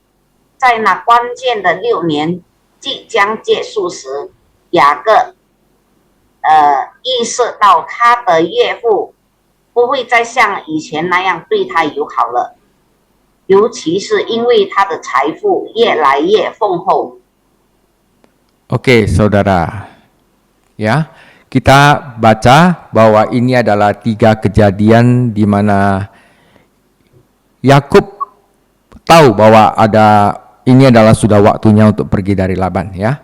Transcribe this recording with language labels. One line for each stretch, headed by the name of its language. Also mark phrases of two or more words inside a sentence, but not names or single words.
Chinese: 在那关键的6年即将结束时，雅各意识到他的岳父不会再像以前那样对他友好了，尤其是因为他的财富越来越丰厚。
Indonesian: Oke, saudara. Ya, kita baca bahwa ini adalah 3 kejadian di mana Yakub tahu bahwa ini adalah sudah waktunya untuk pergi dari Laban ya.